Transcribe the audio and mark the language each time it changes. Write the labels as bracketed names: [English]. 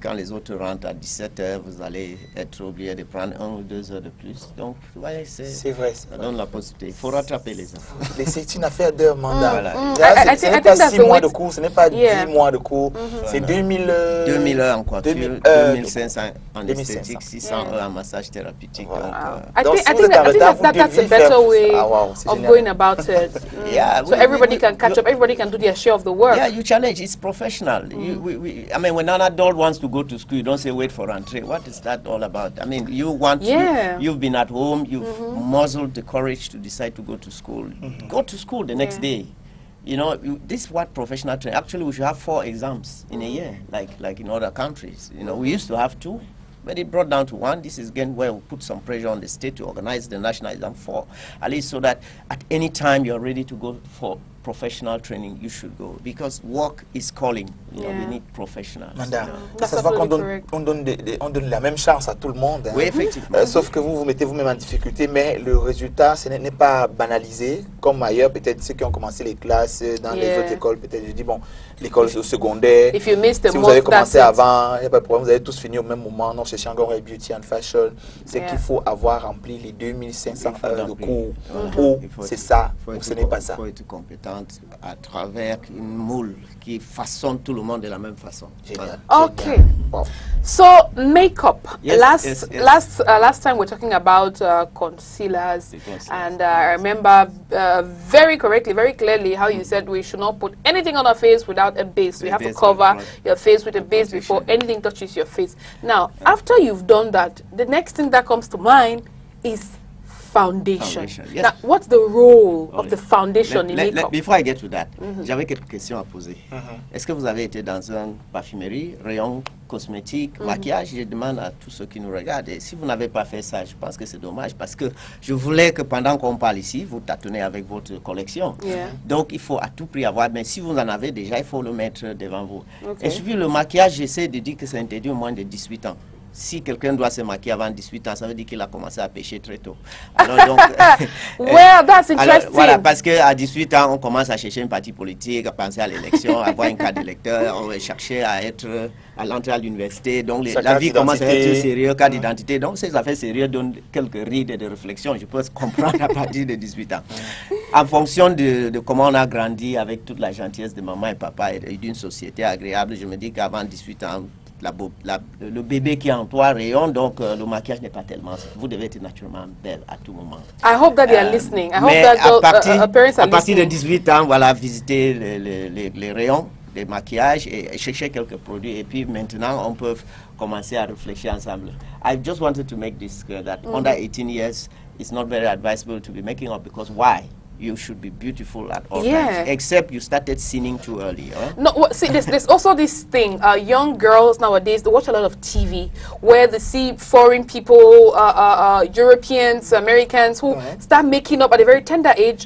[French] Quand les autres rentrent à 17h, vous allez être obligé de prendre 1 ou 2 heures de plus. Donc, vous voyez, c'est vrai. Ça donne la possibilité. Il faut rattraper les heures. C'est une affaire d'heures mandat. Voilà. Ce n'est pas 6 mois de cours, ce n'est pas 10 mois de cours. C'est 2000 heures en coiffure, 2500 en esthétique, 600 heures en massage thérapeutique. Donc, [English] I think that's a better way of going about it. So everybody can catch up, everybody can do their share of the work. Yeah, you challenge, it's professional. I mean, when an adult wants to go to school, you don't say wait for rentrée. What is that all about? I mean, you've been at home, you've muzzled the courage to decide to go to school. Go to school the next day. You know, this is what professional training. Actually, we should have 4 exams in a year, like in other countries. You know, we used to have 2. But it brought down to 1. This is again where we put some pressure on the state to organize the national exam 4, at least so that at any time you're ready to go for professional training, you should go, because work is calling. You know, we need professionals. [French] Madame, ça se voit qu'on donne la même chance à tout le monde. Hein. Oui, effectivement. Sauf que vous mettez vous-même en difficulté, mais le résultat, ce n'est pas banalisé, comme ailleurs, peut-être ceux qui ont commencé les classes dans les autres écoles, peut-être, je dis, bon, l'école secondaire, si vous avez commencé avant, il n'y a pas de problème, vous avez tous fini au même moment. Non, chez Shanghai Beauty and Fashion, c'est qu'il faut avoir rempli les 2500 heures de cours, ou c'est ça, ou ce n'est pas ça. Il faut être compétent à travers une moule qui façonne tout le monde de la même façon. Génial. [English] Okay. Wow. So makeup. Last time we're talking about concealers, and I remember very correctly, very clearly how you said we should not put anything on our face without a base. We have to cover your face with a base before anything touches your face. Now, after you've done that, the next thing that comes to mind is foundation. Yes. Now, what's the role of the foundation in makeup? Before I get to that, [French] j'avais quelques questions à poser. Est-ce que vous avez été dans une parfumerie, rayon cosmétique, maquillage? Je demande à tous ceux qui nous regardent. Et si vous n'avez pas fait ça, je pense que c'est dommage, parce que je voulais que pendant qu'on parle ici, vous tâtonnez avec votre collection. Donc, il faut à tout prix avoir. Mais si vous en avez déjà, il faut le mettre devant vous. Et puis le maquillage, j'essaie de dire que c'est interdit au moins de 18 ans. Si quelqu'un doit se maquiller avant 18 ans, ça veut dire qu'il a commencé à pêcher très tôt. Alors donc, [English] well, that's interesting. [French] Alors, voilà, parce qu'à 18 ans, on commence à chercher un parti politique, à penser à l'élection, à avoir une carte d'électeur, on va chercher à l'entrée à l'université. Donc la vie commence à être sérieuse, carte d'identité. Donc ces affaires sérieuses donnent quelques rides de réflexion. Je peux comprendre à partir de 18 ans. En fonction de comment on a grandi avec toute la gentillesse de maman et papa et d'une société agréable, je me dis qu'avant 18 ans, le bébé qui est en toi rayonne, donc le maquillage n'est pas tellement. Vous devez être naturellement belle à tout moment. [English] I hope that they are listening. I hope that parents are listening. [French] À partir de 18 ans, voilà, visiter les rayons des maquillages et chercher quelques produits. Et puis maintenant, on peut commencer à réfléchir ensemble. [English] I just wanted to make this clear that under 18 years, it's not very advisable to be making up, because why? You should be beautiful at all times, except you started sinning too early. Huh? No, see, there's also this thing. Young girls nowadays, they watch a lot of TV where they see foreign people, Europeans, Americans, who start making up at a very tender age.